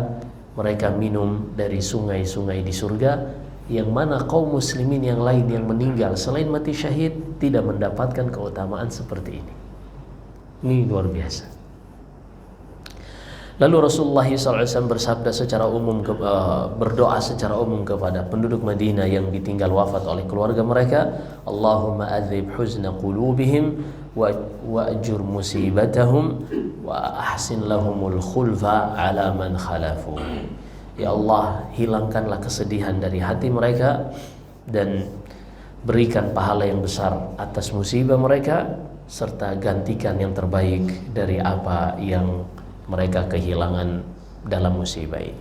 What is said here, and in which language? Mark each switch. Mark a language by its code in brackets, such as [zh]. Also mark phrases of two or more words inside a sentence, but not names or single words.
[id] Mereka minum dari sungai-sungai di surga, yang mana kaum muslimin yang lain yang meninggal selain mati syahid tidak mendapatkan keutamaan seperti ini. Ini luar biasa. Lalu Rasulullah SAW bersabda secara umum, berdoa secara umum kepada penduduk Madinah yang ditinggal wafat oleh keluarga mereka, [ar] "اللهم أذهب حزن قلوبهم وأجر مصيبتهم وأحسن لهم الخلف على من خلفوا." [id] Ya Allah, hilangkanlah kesedihan dari hati mereka dan berikan pahala yang besar atas musibah mereka, serta gantikan yang terbaik dari apa yang mereka kehilangan dalam musibah ini.